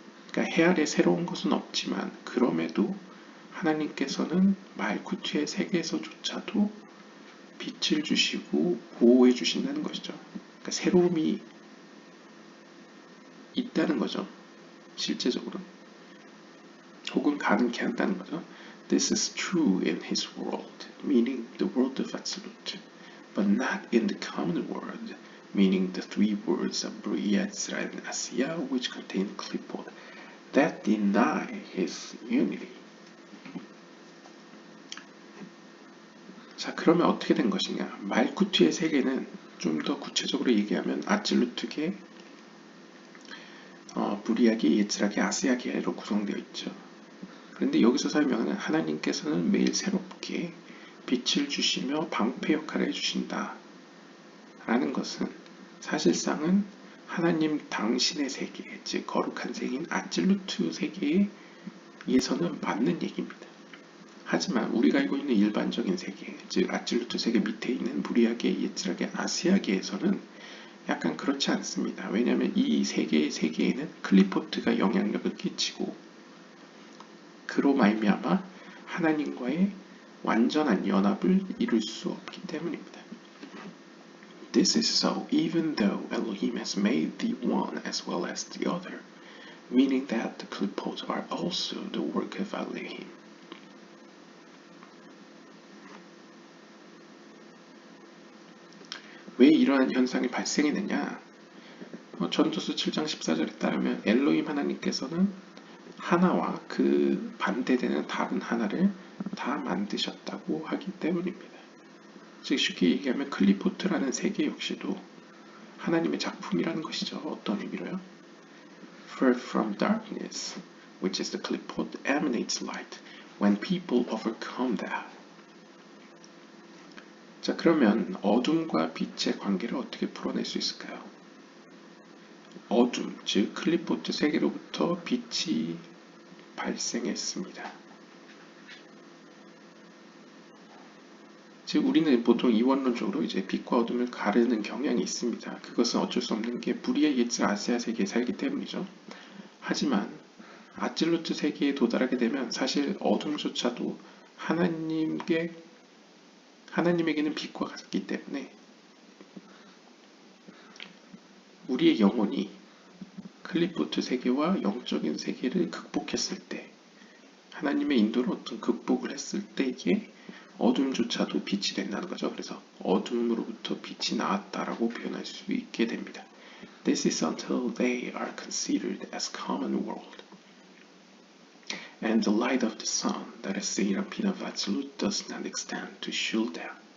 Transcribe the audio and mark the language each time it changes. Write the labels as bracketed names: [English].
[Korean] 그러니까 해 아래 새로운 것은 없지만 그럼에도 하나님께서는 말쿠트의 세계에서조차도 빛을 주시고 보호해 주신다는 것이죠. 그러니까 새로움이 있다는 거죠. 실제적으로. 혹은 가능케 한다는 거죠. [English] This is true in his world, meaning the world of absolute, but not in the common world, meaning the three worlds of Bria, Ezra, and Asiya, which contain Klipot, that deny his unity. [Korean] 자, 그러면 어떻게 된 것이냐? 말쿠트의 세계는 좀 더 구체적으로 얘기하면 아찔루트계, 브리아계, 예츠라계, 아시아계로 구성되어 있죠. 그런데 여기서 설명하는 하나님께서는 매일 새롭게 빛을 주시며 방패 역할을 해주신다 라는 것은 사실상은 하나님 당신의 세계, 즉 거룩한 세계인 아찔루트 세계에서는 맞는 얘기입니다. 하지만 우리가 알고 있는 일반적인 세계, 즉 아찔루트 세계 밑에 있는 브리아계, 예츠라계, 아시아계에서는 약간 그렇지 않습니다. 왜냐하면 이 세 개의 세계에는 클리포트가 영향력을 끼치고 그로 말미암아 하나님과의 완전한 연합을 이룰 수 없기 때문입니다. [English] This is so even though Elohim has made the one as well as the other, meaning that the Klipot are also the work of Elohim. [Korean] 왜 이러한 현상이 발생했느냐? 전도서 7장 14절에 따르면 엘로힘 하나님께서는 하나와 그 반대되는 다른 하나를 다 만드셨다고 하기 때문입니다. 즉 쉽게 얘기하면 클리포트라는 세계 역시도 하나님의 작품이라는 것이죠. 어떤 의미로요? [English] For from darkness, which is the clipot, emanates light when people overcome that. [Korean] 자, 그러면 어둠과 빛의 관계를 어떻게 풀어낼 수 있을까요? 어둠, 즉 클리포트 세계로부터 빛이 발생했습니다. 즉 우리는 보통 이원론적으로 이제 빛과 어둠을 가르는 경향이 있습니다. 그것은 어쩔 수 없는 게 불의의 예측 아시아 세계에 살기 때문이죠. 하지만 아찔루트 세계에 도달하게 되면 사실 어둠조차도 하나님에게는 빛과 같기 때문에 우리의 영혼이 클리포트 세계와 영적인 세계를 극복했을 때, 하나님의 인도로 어떤 극복을 했을 때에 어둠조차도 빛이 된다는 거죠. 그래서 어둠으로부터 빛이 나왔다라고 표현할 수 있게 됩니다. [English] This is until they are considered as common world. And the light of the sun, that is Seraphim of Absolute, does not extend to shield them.